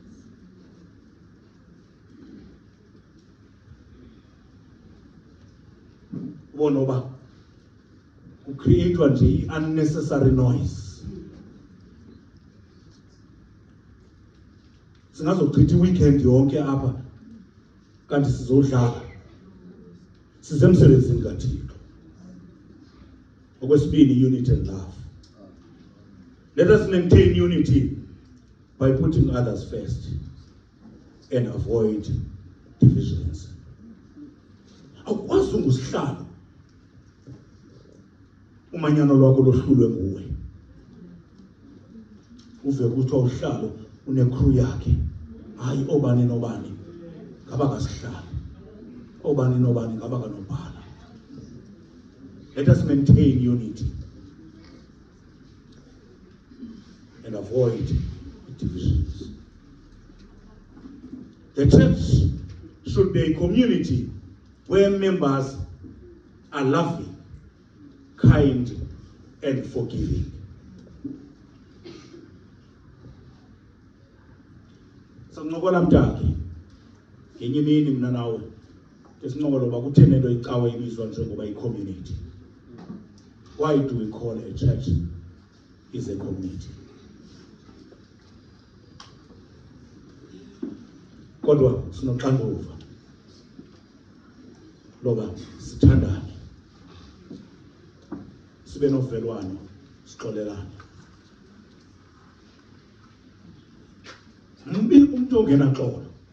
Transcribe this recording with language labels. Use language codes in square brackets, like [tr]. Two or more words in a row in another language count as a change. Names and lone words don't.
[xh] Ubona uba kucreatwa nje i- [en] unnecessary noise. [xh] Singazochitha i-weekend yonke apha kanti sizodlala. Sisemsebenzini kaThixo. Okwesibini, [en] unity and love. Let us maintain unity by putting others first and avoid divisions. [xh] Awukwazi ungusihlalo umanyano lwakho lohlulwe nguwe. Uve kuthiwa uhlalo une-crew yakhe, hayi obani nobani ngaba kasihlali, obani nobani ngaba kanobhala. [en] Let us maintain unity and avoid divisions. The church should be a community where members are loving, kind, and forgiving. [xh] Sancokola mntaki ngenye imini mina nawe esincokola uba kutheni into icawe ibizwa njengoba i-community. [en] Why do we call a church is a community? [xh] Kodwa sinoxanduva loba sithandane, sibe novelwano, sixolelane. [zu] Mbi umuntu ongena xolo.